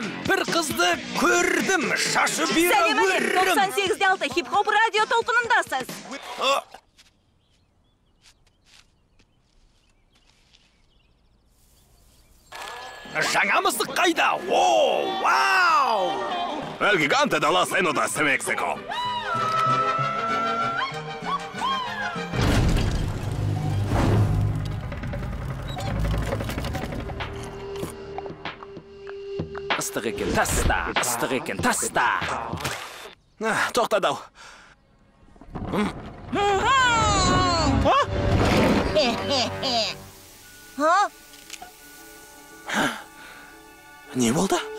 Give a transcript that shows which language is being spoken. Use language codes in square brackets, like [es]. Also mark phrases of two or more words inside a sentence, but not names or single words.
[kk] Бір қызды көрдім, шашы бұйра өрім. 98.6 хип-хоп радио толқынындасыз. Жаңа мысық қайда? О, вау! [es] El gigante de los Enodas de México. [kk] Ыстық екен, таста. Тоқтады-ау. Не болды?